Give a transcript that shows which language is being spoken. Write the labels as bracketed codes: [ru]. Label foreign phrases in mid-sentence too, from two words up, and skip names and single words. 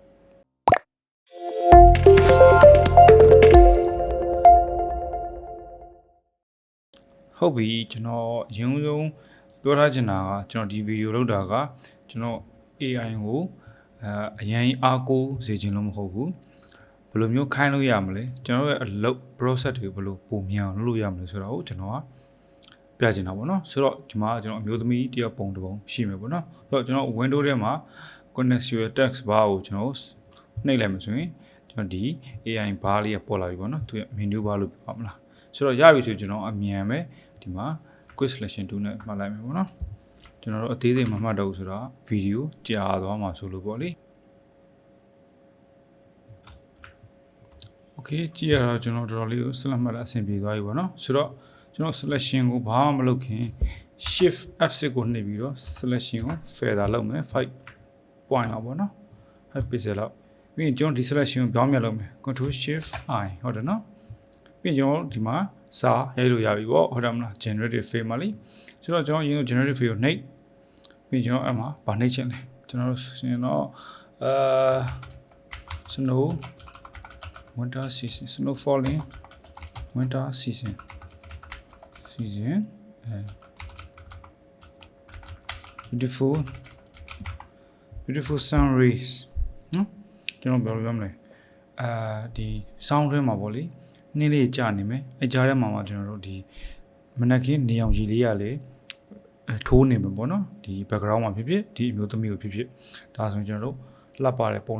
[my] ဟုတ်ပြီကျွန်တော်ရင်းဆုံးပြောထားချင်တာကကျွန်တော်ဒီဗီဒီယိုလုပ်တာကကျွန်တော် AI ကိုအရင်အားကိုးစေချင်လို့မဟုတ်ဘူးဘယ်လိုမျိုးခိုင်း လို့ရမလဲကျွန်တော်ရဲ့အလုပ် process တွေဘယ်လိုပုံမြန်လုပ်လို့ရမလဲဆိုတော့ကျွန်တော်ကပြချင်တာပေါ့နော်ဆိုတော့ဒီမှာကျွန်တော်အမျိုးသမီးတယောက်ပုံတစ်ပုံရှိမယ်ပေါ့နော်ဆိုတော့ကျွန်တော် window ထဲမှာ [en] contextual text bar [my] ကိုကျွန်တော်နှိပ်လိုက်မှဆိုရင်ကျွန်တော်ဒီ [en] AI bar [my] လေးပေါ်လာပြီပေါ့နော်သူရဲ့ [en] menu bar [my] လို့ပြောမှာလားဆိုတော့ရပြီဆိုကျွန်တော်အမြန်ပဲဒီမှာ [en] quick selection tool [my] နဲ့မှတ်လိုက်မယ်ပေါ့နော်ကျွန်တော်တို့အသေးစိတ်မမှတ်တော့ဘူးဆိုတော့ဗီဒီယိုကြာသွားမှာဆိုလို့ပေါ့လေ Okay ကြည့်ရတော့ကျွန်တော်တော်တော်လေးကို select မှတ်တာအဆင်ပြေသွားပြီပေါ့နော်ဆိုတော့ကျွန်တော် selection ကိုဘာမှမလုပ်ခင် [en] shift F6 [my] ကိုနှိပ်ပြီးတော့ selection ကို feather လုပ်မယ်5 point လောက်ပေါ့နော်5 pixel လောက်ပြီးရင်ကျွန်တော်ဒီ selection ကိုပြောင်းပြန်လုပ်မယ် [en] control shift I [my] ဟုတ်တယ်နော်ပြီးရင်ကျွန်တော်ဒီမှာစာရိုက်လို့ရပြီပေါ့ဟုတ်တယ်မလား [en] generative fill [my] မှာလေဆိုတော့ကျွန်တော်ရင်း [en] generative fill [my] ကိုနှိပ်ပြီးကျွန်တော်အဲ့မှာဗာနှိပ်ချင်တယ်ကျွန်တော်ရှင်တော့ [en] snow winter season snow falling winter season beautiful sun rays နော် [my] ကျွန်တော်ပြောလို့ရမလဲ ဒီ sound ထဲမှာပေါ့လေနှင်းလေးကြာနေမယ်အကြားထဲမှာကျွန်တော်တို့ဒီမနက်ခင်းနေအောင်ကြီးလေးရလေထိုးနေမှာပေါ့နော်ဒီ background မှာဖြစ်ဖြစ်ဒီအမျိုးသမီးကိုဖြစ်ဖြစ်ဒါဆိုရင်ကျွန်တော်တို့လှပ်ပါတဲ့ပုံ